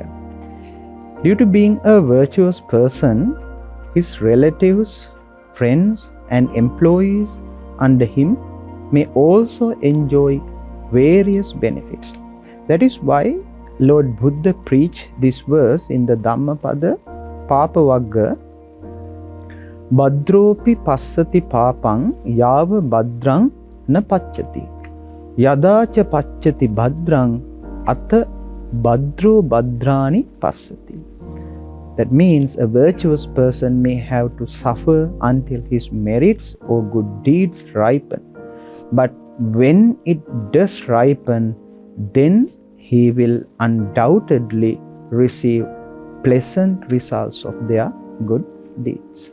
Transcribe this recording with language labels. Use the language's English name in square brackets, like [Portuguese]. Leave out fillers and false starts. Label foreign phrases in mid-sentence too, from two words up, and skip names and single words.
[English] Due to being a virtuous person, his relatives, friends, and employees under him may also enjoy various benefits. That is why Lord Buddha preached this verse in the Dhammapada Papavagga, [Pali] Badropi passati papang yava badrang na paccati. Yadacha paccati bhadrang ata badro badrani passati. [English] That means a virtuous person may have to suffer until his merits or good deeds ripen. But when it does ripen, then he will undoubtedly receive pleasant results of their good deeds.